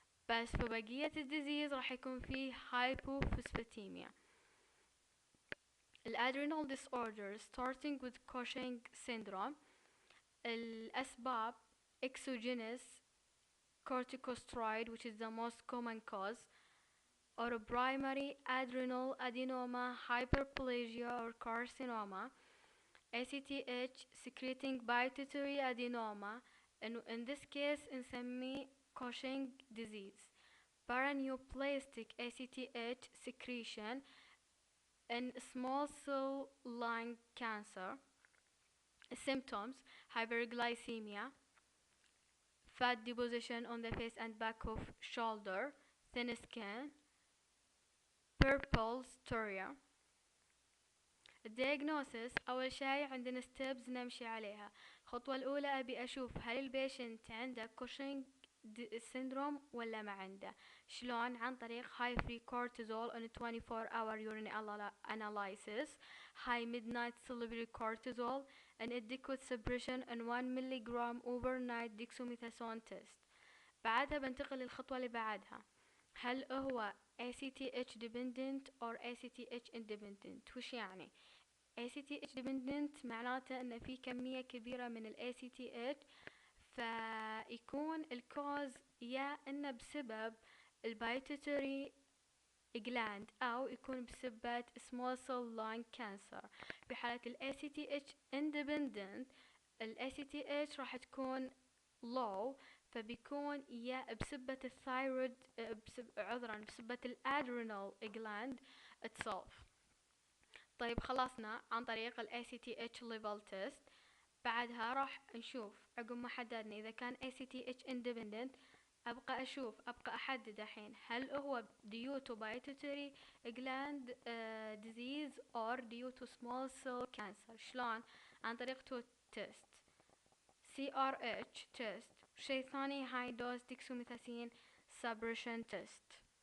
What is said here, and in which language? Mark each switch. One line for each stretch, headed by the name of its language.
Arabic: بس في بقية الديزيز راح يكون فيه hypophosphatemia.
English: الادرينال disorders starting with Cushing syndrome. الأسباب: exogenous corticosteroid, which is the most common cause, or primary adrenal adenoma, hyperplasia, or carcinoma. ACTH secreting pituitary adenoma, and in this case
Arabic: نسميه
English: Cushing disease. Paraneoplastic ACTH secretion in small cell lung cancer. Symptoms: hyperglycemia, fat deposition on the face and back of shoulder, thin skin, purple styria.
Arabic: الدياغنوسيس: أول شيء عندنا ستيبز نمشي عليها. الخطوة الأولى أبي أشوف هل البيشنت عنده كوشينج syndrome ولا ما عنده. شلون؟ عن طريق
English: high free cortisol on 24-hour urine analysis, high midnight cerebral cortisol, and adequate suppression and 1 ملغ overnight dexamethasone test.
Arabic: بعدها بنتقل للخطوة اللي بعدها. هل هو
English: ACTH dependent or ACTH independent؟
Arabic: وش يعني؟ ACTH dependent معناته ان في كمية كبيرة من ال ACTH، فيكون الكوز يا انه بسبب البيتوتري gland او يكون بسبب small cell lung cancer. في حالة ال ACTH independent ال ACTH راح تكون low، فبيكون يا بسبة الثايرويد بسبة الادرينال gland itself. طيب خلصنا عن طريق ال ACTH level test. بعدها راح نشوف عقب ما حددنا إذا كان ACTH independent أبقى أحدد الحين هل هو
English: due to pituitary gland disease or due to small cell cancer.
Arabic: شلون؟ عن طريق
English: two test: CRH test،
Arabic: شيء ثاني
English: high dose dexamethasone suppression test.